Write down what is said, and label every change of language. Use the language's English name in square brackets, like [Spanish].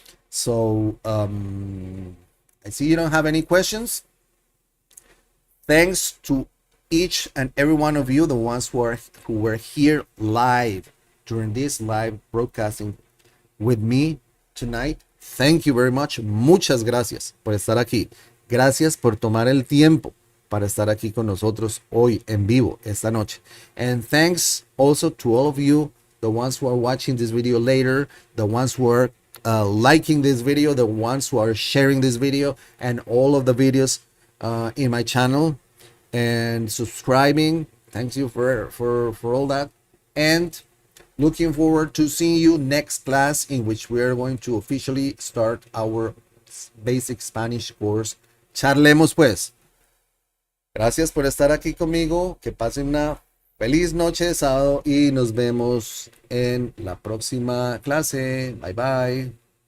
[English] So I see you don't have any questions. Thanks to each and every one of you, the ones who were here live during this live broadcasting with me tonight. Thank you very much. [Spanish] Muchas gracias por estar aquí. Gracias por tomar el tiempo para estar aquí con nosotros hoy en vivo esta noche. [English] And thanks also to all of you, the ones who are watching this video later, the ones who are liking this video, the ones who are sharing this video and all of the videos in my channel, and subscribing. Thanks you for all that. And Looking forward to seeing you next class, in which we are going to officially start our basic Spanish course. [Spanish] Charlemos pues. Gracias por estar aquí conmigo. Que pasen una feliz noche de sábado y nos vemos en la próxima clase. Bye bye.